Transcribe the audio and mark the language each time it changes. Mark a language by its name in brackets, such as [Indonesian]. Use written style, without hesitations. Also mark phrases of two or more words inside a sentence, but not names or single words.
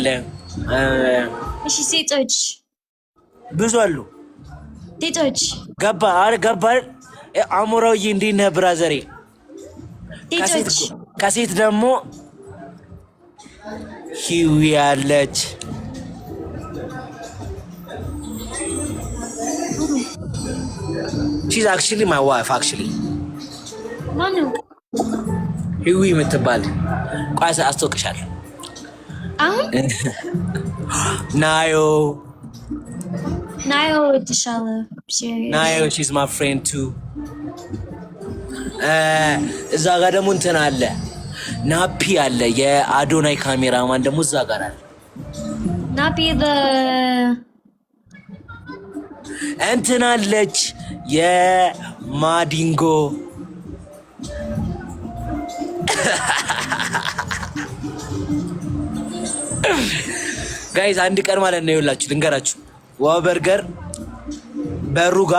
[Amharic] እሺ ሴቶች ብዙ አሉ ሴቶች ገባ አሞራውዬ እንዴት ነህ ብራዘሬ ከሴት ደግሞ ሂዊ አለች [English] she's actually my wife actually [Amharic] ማኑ ሂዊ የምትባል ቋስ አስተውቅሻለሁ አሁን ናዮ ተሻለ ናዮ [English] she's my friend too [Amharic] እዛ ጋር ደግሞ እንትን አለ ናፒ አለ የአዶናይ ካሜራማን ደግሞ እዛ ጋር አለ ናፒ እንትን አለች የማዲንጎ ጋይስ አንድ ቀን ማለት ነው ይኸውላችሁ ልንገራችሁ ዋው በርገር በሩ ጋር